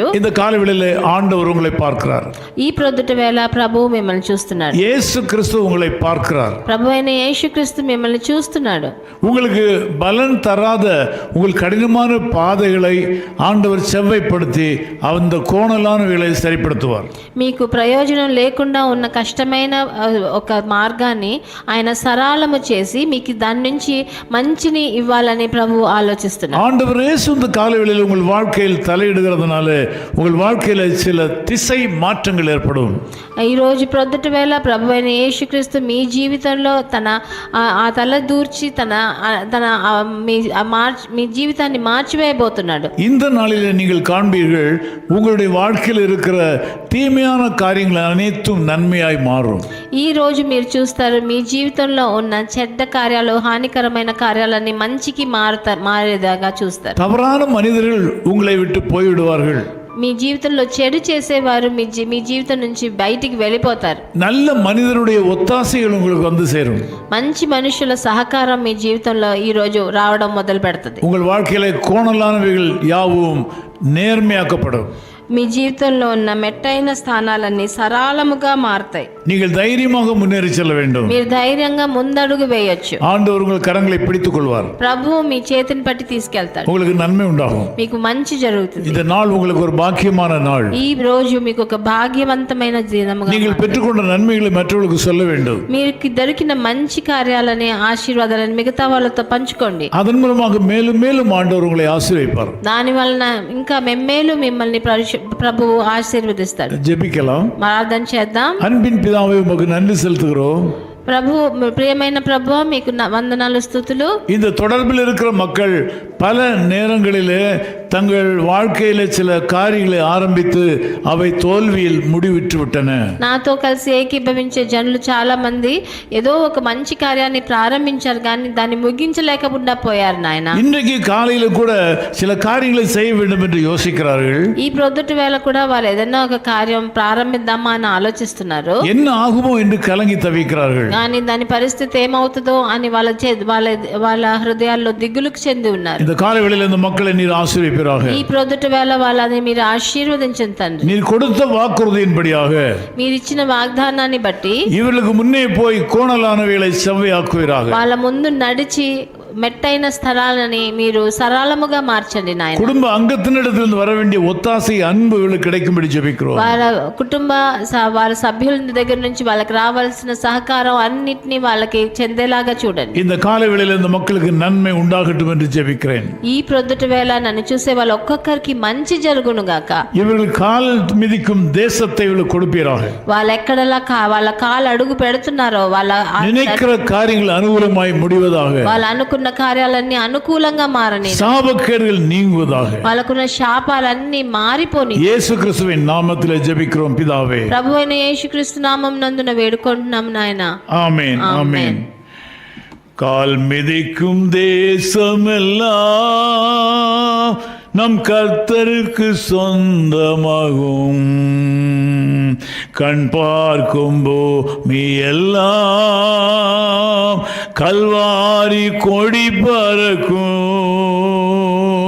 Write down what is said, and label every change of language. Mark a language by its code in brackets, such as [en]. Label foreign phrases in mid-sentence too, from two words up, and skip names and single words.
[ta] இந்த காலவெளியிலே ஆண்டவர் உங்களை பார்க்கிறார். [te] ఈ ప్రొద్దుట వేళ ప్రభువు మిమ్మల్ని చూస్తున్నాడు. [ta] இயேசு கிறிஸ்து உங்களை பார்க்கிறார். [te] ప్రభువైన యేసుక్రీస్తు మిమ్మల్ని చూస్తున్నాడు. [ta] உங்களுக்கு பலன் தராத உங்கள் கடினமான பாதைகளை ஆண்டவர் செவ்வைப்படுத்தி அந்த கோணலானவைகளை சரிப்படுத்துவார். [te] మీకు ప్రయోజనం లేకుండా ఉన్న కష్టమైన ఒక మార్గాన్ని ఆయన సరళము చేసి మీకు దాని నుంచి మంచిని ఇవ్వాలని ప్రభువు ఆలోచిస్తున్నారు. [ta] ஆண்டவர் இயேசு இந்த காலவெளியில் உங்கள் வாழ்க்கையில் தலையிடுகிறதுனால உங்கள் வாழ்க்கையில சில திசை மாற்றங்கள் ஏற்படும். [te] ఈ రోజు ప్రొద్దుట వేళ ప్రభువైన యేసుక్రీస్తు మీ జీవితంలో ఆ తల దూర్చి మీ జీవితాన్ని మార్చివేయబోతున్నాడు. [ta] இந்த நாளிலே நீங்கள் காண்பீர்கள், உங்களுடைய வாழ்க்கையில் இருக்கிற தீமையான காரியங்கள் அனைத்தும் நன்மையாய் மாறும். [te] ఈ రోజు మీరు చూస్తారు, మీ జీవితంలో ఉన్న చెడ్డ కార్యాలు, హానికరమైన కార్యాలన్నీ మంచికి మారేదాగా చూస్తారు. [ta] தவறான மனிதர்கள் உங்களை விட்டு போய்விடுவார்கள். [te] మీ జీవితంలో చెడు చేసేవారు మీ జీవితం నుంచి బయటికి వెళ్ళిపోతారు. [ta] நல்ல மனிதருடைய ஒத்தாசைகள் உங்களுக்கு வந்து சேரும். [te] మంచి మనుషుల సహకారం మీ జీవితంలో ఈ రోజు రావడం మొదలు పెడుతుంది. [ta] உங்கள் வாழ்க்கையில கோணலானவைகள் யாவும் நேர்மையாக்கப்படும். [te] మీ జీవితంలో ఉన్న మెట్టైన స్థానాలన్నీ సరళముగా మారుతాయి. [ta] நீங்கள் தைரியமாக முன்னேறி செல்ல வேண்டும். [te] మీరు ధైర్యంగా ముందడుగు వేయొచ్చు. [ta] ஆண்டவர் உங்கள் கரங்களை பிடித்துக் கொள்வார். [te] ప్రభువు మీ చేతిని పట్టి తీసుకెళ్తాడు. [ta] உங்களுக்கு நன்மை உண்டாகும். [te] మీకు మంచి జరుగుతుంది. [ta] இந்த நாள் உங்களுக்கு ஒரு பாக்கியமான நாள். [te] ఈ రోజు మీకు ఒక భాగ్యవంతమైన దినముగా [ta] நீங்கள் பெற்றுக்கொண்ட நன்மைகளை மற்றவர்களுக்கு சொல்ல வேண்டும். [te] మీకు దొరికిన మంచి కార్యాలని, ఆశీర్వాదాలను మిగతా వాళ్ళతో పంచుకోండి. [ta] அதன் மூலமாக மேலும் மேலும் ஆண்டவர் உங்களை ஆசீர்வதிப்பார். [te] దాని వలన ఇంకా మెమ్మేలు మిమ్మల్ని ప్రభువు ఆశీర్వదిస్తాడు. [ta] ஜெபிக்கலாம். [te] ప్రార్థన చేద్దాం. [ta] அன்பின் பிதாவே, உமக்கு நன்றி செலுத்துகிறோம். [te] ప్రభు, ప్రియమైన ప్రభు, మీకు వందనాలు, స్తుతులు. [ta] இந்த தொடர்பில் இருக்கிற மக்கள் பல நேரங்களிலே தங்கள் வாழ்க்கையில சில காரியங்களை ஆரம்பித்து அவை தோல்வியில் முடிவிட்டு விட்டன. [te] నాతో కలిసి ఏకీభవించే జనులు చాలా మంది ఏదో ఒక మంచి కార్యాన్ని ప్రారంభించారు కానీ దాన్ని ముగించలేకుండా పోయారు నాయన. [ta] இன்றைக்கு காலையில கூட சில காரியங்களை செய்ய வேண்டும் என்று யோசிக்கிறார்கள். [te] ఈ ప్రొద్దుటి వేళ కూడా వాళ్ళు ఏదైనా ఒక కార్యం ప్రారంభిద్దామా అని ఆలోచిస్తున్నారు. [ta] என்ன ஆகுமோ என்று கலங்கி தவிக்கிறார்கள். [te] కానీ దాని పరిస్థితి ఏమవుతుందో అని వాళ్ళ హృదయాల్లో దిగులుకు చెంది ఉన్నారు. [ta] இந்த காலை வேளையில் இந்த மக்களை நீர் ஆசீர்வதிப்பீராக. [te] ఈ ప్రొద్దుటి వేళ వాళ్ళని మీరు ఆశీర్వదించండి తండ్రి. [ta] நீர் கொடுத்த வாக்குறுதியின்படியாக [te] మీరు ఇచ్చిన వాగ్దానాన్ని బట్టి [ta] இவர்களுக்கு முன்னே போய் கோணலானவைகளை செவ்வையாக்குவீராக. [te] వాళ్ళ ముందు నడిచి మెట్టైన స్థలాలని మీరు సరళముగా మార్చండి నాయన. [ta] குடும்ப அங்கத்தினிடத்திலிருந்து வர வேண்டிய ஒத்தாசை அன்பு இவர்களுக்கு கிடைக்கும்படி ஜெபிக்கிறோம். [te] వాళ్ళ కుటుంబ వాళ్ళ సభ్యుల దగ్గర నుంచి వాళ్ళకి రావాల్సిన సహకారం అన్నిటినీ వాళ్ళకి చెందేలాగా చూడండి. [ta] இந்த காலை வேளையில் இந்த மக்களுக்கு நன்மை உண்டாகட்டும் என்று ஜெபிக்கிறேன். [te] ఈ ప్రొద్దుటి వేళ నన్ను చూసే వాళ్ళ ఒక్కొక్కరికి మంచి జరుగును గాక. [ta] இவர்கள் கால் மிதிக்கும் தேசத்தை இவர்களுக்கு கொடுப்பீராக. [te] వాళ్ళు ఎక్కడలా వాళ్ళ కాలు అడుగు పెడుతున్నారో వాళ్ళ [ta] நினைக்கிற காரியங்கள் அனுகூலமாய் முடிவதாக. [te] వాళ్ళు అనుకున్న కార్యాలన్నీ అనుకూలంగా మారని. [ta] சாபக்கேடுகள் நீங்குவதாக. [te] వాళ్ళకున్న శాపాలన్నీ మారిపోని. [ta] இயேசு கிறிஸ்துவின் நாமத்திலே ஜெபிக்கிறோம் பிதாவே. [te] ప్రభువైన యేసుక్రీస్తు నామం నందున వేడుకుంటున్నాం నాయన. [ta] ஆமென் ஆமென். கால் மிதிக்கும் தேசமெல்லாம் நம் கர்த்தருக்கு சொந்தமாகும். கண் பார்க்கும் பூமி எல்லாம் கல்வாரி கொடி பறக்கும்.